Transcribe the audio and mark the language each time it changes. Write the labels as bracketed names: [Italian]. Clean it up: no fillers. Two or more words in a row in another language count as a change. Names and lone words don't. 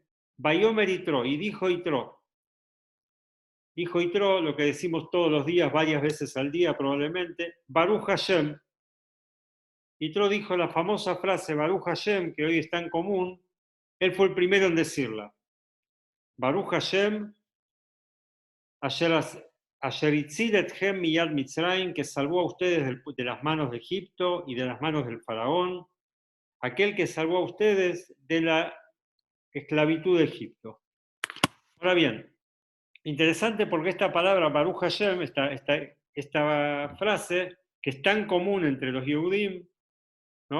[Hebrew] ויאמר יתרו, [Spanish] y dijo Yitro, lo que decimos todos los días, varias veces al día probablemente, [Hebrew] ברוך השם. [Spanish] Yitro dijo la famosa frase [Hebrew] ברוך השם, [Spanish] que hoy está en común, él fue el primero en decirla. [Hebrew] ברוך השם, אשר הציל אתכם מיד מצרים, [Spanish] que salvó a ustedes de las manos de Egipto y de las manos del faraón, aquel que salvó a ustedes de la esclavitud de Egipto. Ahora bien, interesante porque esta palabra [Hebrew] ברוך השם, [Spanish] esta frase, que es tan común entre los Yehudim, ¿no?